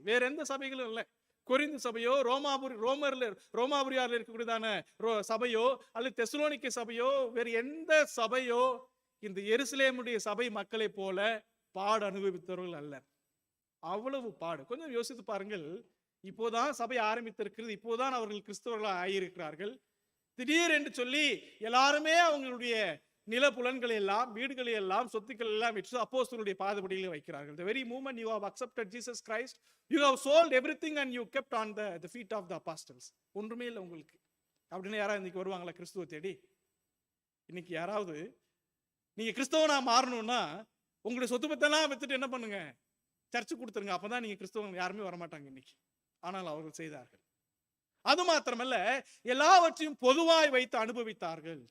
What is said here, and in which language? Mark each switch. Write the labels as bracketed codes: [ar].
[ta] வேற எந்த சபைகளும் இல்லை. கொரிந்து சபையோ, ரோமாபுரியாரில் இருக்கக்கூடியதான சபையோ, அல்லது தெசலோனிக்கே சபையோ, வேறு எந்த சபையோ இந்த எருசலேமுடைய சபை மக்களை போல பாடு அனுபவித்தவர்கள் அல்ல. அவ்வளவு பாடு. கொஞ்சம் யோசித்து பாருங்கள். இப்போதான் சபை ஆரம்பித்திருக்கிறது, இப்போதான் அவர்கள் கிறிஸ்தவர்களாக ஆகியிருக்கிறார்கள். திடீர் என்று சொல்லி எல்லாருமே அவங்களுடைய நிலப்புலன்களை எல்லாம், வீடுகளை எல்லாம், சொத்துக்கள் எல்லாம் விற்று அப்போஸ்தலருடைய பாதபடியில் வைக்கிறார்கள். [en] The very moment you have accepted Jesus Christ, you have sold everything and you kept on the feet of the apostles. [ta] ஒன்றுமே இல்லை உங்களுக்கு அப்படின்னு யாராவது இன்னைக்கு வருவாங்களா கிறிஸ்துவ தேடி? இன்னைக்கு யாராவது நீங்க கிறிஸ்தவனா மாறணும்னா உங்களுடைய சொத்து பத்தெல்லாம் வித்துட்டு என்ன பண்ணுங்க, சர்ச்சு கொடுத்துருங்க, அப்பதான் நீங்க கிறிஸ்தவங்க. யாருமே வரமாட்டாங்க இன்னைக்கு. ஆனால் அவர்கள் செய்தார்கள். அது மாத்திரமல்ல, எல்லாவற்றையும் பொதுவாய் வைத்து அனுபவித்தார்கள்.